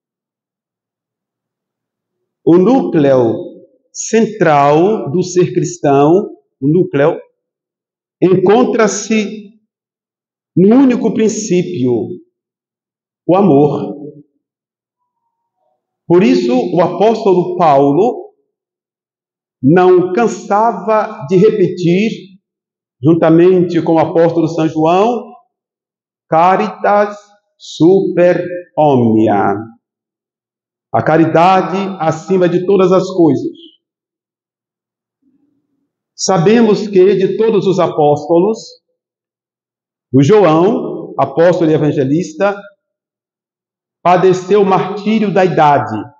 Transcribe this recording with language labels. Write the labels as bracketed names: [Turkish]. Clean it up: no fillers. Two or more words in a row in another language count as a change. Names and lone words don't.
[Portuguese] O núcleo central do ser cristão, o núcleo, encontra-se no único princípio, o amor. Por isso, o apóstolo Paulo não cansava de repetir, juntamente com o apóstolo São João, [Latin] caritas super omnia. [Portuguese] A caridade acima de todas as coisas. Sabemos que de todos os apóstolos, o João, apóstolo e evangelista, padeceu o martírio da idade.